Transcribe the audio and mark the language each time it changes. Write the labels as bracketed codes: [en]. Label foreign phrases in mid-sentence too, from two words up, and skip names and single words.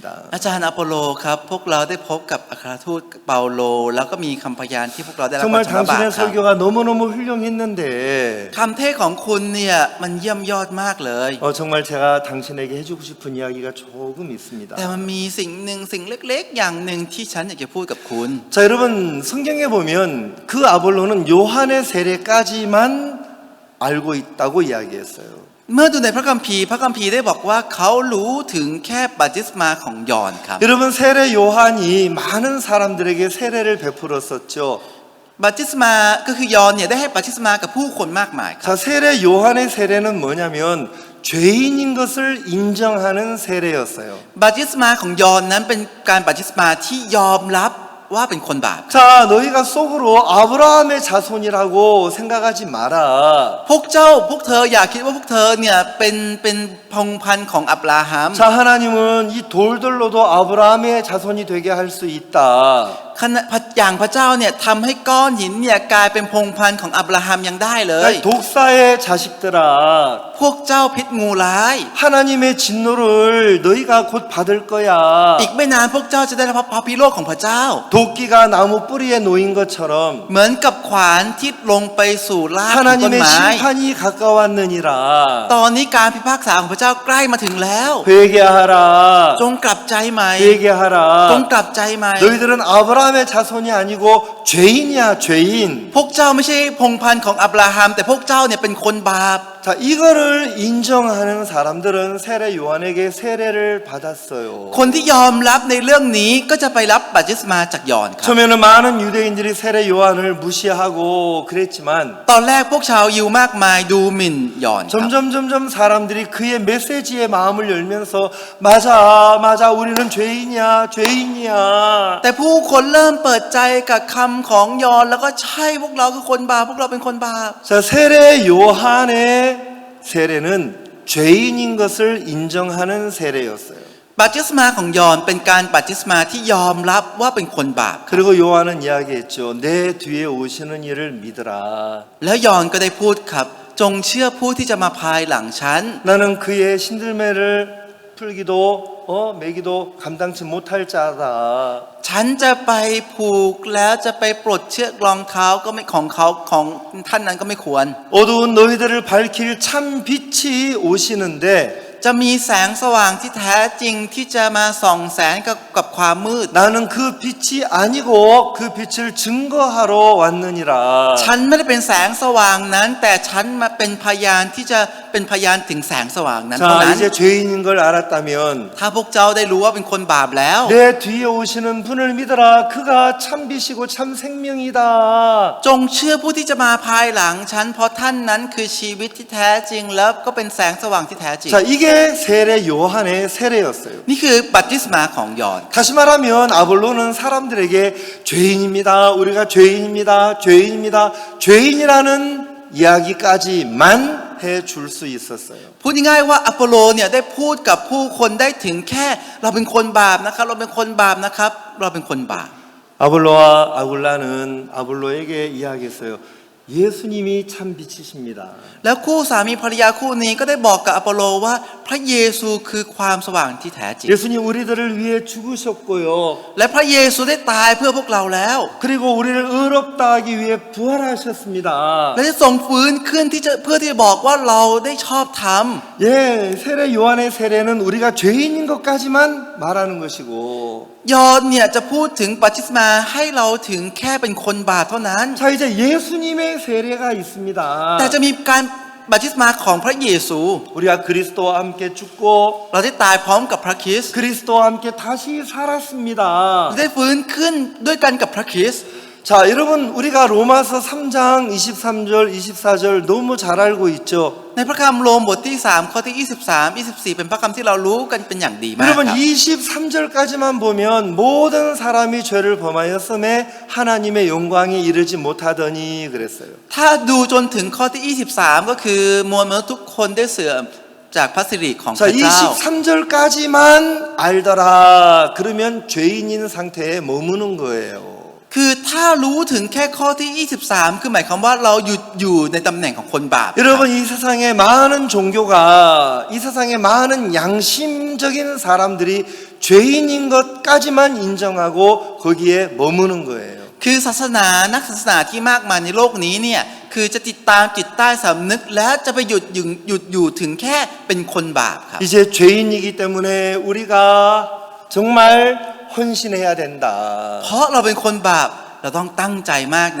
[th] อาจารย์อโปโลครับพวกเราได้พบกับอัครทูตเปาโลแล้วก็มีคำพยานที่พวกเราได้รับการ [ko] 정말 [th] ชำระบาป [ko] 당신의 [th] ครับ [ko] 설교가 너무너무 훌륭했는데 [th] คำเทศของคุณเนี่ยมันเยี่ยมยอดมากเลย [ko] 정말 제가 당신에게 해주고 싶은 이야기가 조금 있습니다. [th] แต่มันมีสิ่งหนึ่งสิ่งเล็กๆ อย่างหนึ่งที่ฉันอยากจะพูดกับคุณ [ko] 자, 여러분 성경에 보면 그 아볼로는 요한의 세례까지만 알고 있다고 이야기했어요. [th] เมื่อดูในพระคัมภีร์ได้บอกว่าเขารู้ถึงแค่บัพติศมาของยอห์นครับ [ko] 여러분 세례 요한이 많은 사람들에게 세례를 베풀었었죠. [th] บัพติศมาก็คือยอห์นเนี่ยได้ให้บัพติศมากับผู้คนมากมายครับ [ko] 자, 세례 요한의 세례는 뭐냐면 죄인인 것을 인정하는 세례였어요. [th] บัพติศมาของยอห์นนั้นเป็นการบัพติศมาที่ยอมรับว่าเป็นคนบาป [ko] 자, 너희가 속으로 아브라함의 자손이라고 생각하지 마라. [th] พวกเธออย่าคิดว่าพวกเธอเนี่ยเป็นพงศ์พันธุ์ของอับราฮัม [ko] 자, 하나님은 이 돌들로도 아브라함의 자손이 되게 할 수 있다. [th] อย่างพระเจ้าเนี่ยทำให้ก้อนหินเนี่ยกลายเป็นพงศ์พันธุ์ของอับราฮัมยังได้เลย [ko] 야, 독사의 자식들아, [th] พวกเจ้าพิษงูร้าย [ko] 하나님의 진노를 너희가 곧 받을 거야. [th] อีกไม่นานพวกเจ้าจะได้รับพระพิโรธของพระเจ้า [ko] 도끼가 나무 뿌리에 놓인 것처럼 [th] เหมือนกับขวานที่ลงไปสู่รากของต้น [ko] 하나님의 [th] ไม้ [ko] 심판이 가까웠느니라. [th] ตอนนี้การพิพากษาของพระเจ้าใกล้มาถึงแล้ว [ko] 회개하라. [th] จงกลับใจใหม่ [ko] 회개하라. [th] จงกลับใจใหม่ [ko] 너희들은 아브라함의 자손이 아니고 죄인이야, 죄인. [th] พวกเจ้าไม่ใช่พงศ์พันธุ์ของอับราฮัมแต่พวกเจ้าเนี่ยเป็นคนบาป [ko] 자, 이거를 인정하는 사람들은 세례 요한에게 세례를 받았어요. [th] คนที่ยอมรับในเรื่องนี้ก็จะไปรับบัพติศมาจากยอห์นครับ [ko] 처음에는 많은 유대인들이 세례 요한을 무시하고 그랬지만 [th] ตอนแรกพวกชาวยิวมากมายดูหมิ่นยอห์นครับ [ko] 점점 사람들이 그의 메시지에 마음을 열면서 맞아 우리는 죄인이야 [th] แต่ผู้คนเริ่มเปิดใจกับคำของยอห์นแล้วก็ใช่พวกเราคือคนบาปพวกเราเป็นคนบาป [ko] 자, 세례 요한의 세례는 죄인인 것을 인정하는 세례였어요. [th] บัพติศมาของยอห์นเป็นการบัพติศมาที่ยอมรับว่าเป็นคนบาป [ko] 그리고 요한은 이야기했죠. 내 뒤에 오시는 이를 믿으라. [th] แล้วยอห์นก็ได้พูดครับจงเชื่อผู้ที่จะมาภายหลังฉัน [ko] 나는 그의 신들매를 풀기도 매기도 감당치 못할 자다. [th] ฉันจะไปผูกแล้วจะไปปลดเชือกรองเท้าก็ไม่ของท่านนั้นก็ไม่ควร [ko] 어두운 너희들을 밝힐 참 빛이 오시는데 [th] จะมีแสงสว่างที่แท้จริงที่จะมาส่องแสงกับความมืด [ko] 나는 그 빛이 아니고 그 빛을 증거하러 왔느니라. [th] ฉันไม่ได้เป็นแสงสว่างนั้นแต่ฉันมาเป็นพยานที่จะเป็นพยานถึงแสงสว่างนั้นเท่า [ko] 자, [th] นั้น [ko] 이제 죄인인 걸 알았다면 [th] ถ้าพวกเจ้าได้รู้ว่าเป็นคนบาปแล้ว [ko] 내 뒤에 오시는 분을 믿어라. 그가 참비시고 참 생명이다. [th] จงเชื่อผู้ที่จะมาภายหลังฉันเพราะท่านนั้นคือชีวิตที่แท้จริงแล้วก็เป็นแสงสว่างที่แท้จริง [ko] 자, 이게 세례 요한의 세례였어요. [th] นี่คือบัพติศมาของยอห์น [ko] 다시 말하면 아볼로는 사람들에게 죄인입니다. 우리가 죄인입니다. 죄인입니다. 죄인이라는 이야기까지만 해줄 수 있었어요. [th] พูดง่ายๆว่าอพอลโลเนี่ยได้พูดกับผู้คนได้ถึงแค่เราเป็นคนบาปนะครับเราเป็นคนบาปนะครับเราเป็นคนบาป [ko] 아볼로와 아굴라는 아볼로에게 이야기했어요. 예수님이 참 빛이십니다. [th] แล้วคู่สามีภรรยาคู่นี้ก็ได้บอกกับอพอลโลว่าพระเยซูคือความสว่างที่แท้จริง [ko] 예수님 우리들을 위해 죽으셨고요. [th] และพระเยซูได้ตายเพื่อพวกเราแล้ว [ko] 그리고 우리를 의롭다 하기 위해 부활하셨습니다. [th] และได้ทรงฟื้นขึ้นเพื่อที่จะบอกว่าเราได้ชอบธรรม [ko] 예, 세례 요한의 세례는 우리가 죄인인 것까지만 말하는 것이고 [th] ยอห์นเนี่ยจะพูดถึงบัพติศมาให้เราถึงแค่เป็นคนบาปเท่านั้น [ko] 자, 이제 예수님의 세례가 있습니다. [th] แต่จะมีการบัพติศมาของพระเยซู [ko] 우리가 그리스도와 함께 죽고 [th] เราได้ตายพร้อมกับพระคริสต์ [ko] 그리스도와 함께 다시 살았습니다. [th] ได้ฟื้นขึ้นด้วยกันกับพระคริสต์ [ko] 자, 여러분 우리가 로마서 3장 23절 24절 너무 잘 알고 있죠. [th] ในพระคัมภีร์โรมบทที่3ข้อที่23 24เป็นพระคัมภีร์ที่เรารู้กันเป็นอย่างดีมากค [ko] 여러분 [th] รับ [ko] 23절까지만 보면 모든 사람이 죄를 범하였음에 하나님의 영광에 이르지 못하더니 그랬어요. [th] ถ้าดูจนถึงข้อที่23ก็คือมวลมนุษย์ทุกคนได้เสื่อมจากพระสิริของพ [ko] 자, [th] ระเจ้า [ko] 23절까지만 알더라. 그러면 죄인인 상태에 머무는 거예요. [th] คือถ้ารู้ถึงแค่ข้อที่23คือหมายความว่าเราหยุดอยู่ในตำแหน่งของคนบาป [ko] 여러분 이 세상에 많은 종교가 이 세상에 많은 양심적인 사람들이 죄인인 것까지만 인정하고 거기에 머무는 거예요. [th] คือศาสนานักศาสนาที่มากมายในโลกนี้เนี่ยคือจะติดตามจิตใต้สำนึกและจะไปหยุดอยู่ถึงแค่เป็นคนบาปครับ [ko] 이제 죄인이기 때문에 우리가 정말 헌신해야 된다. [th] เพราะเราเป็นคนบาปเราต้องตั้งใจมากนะ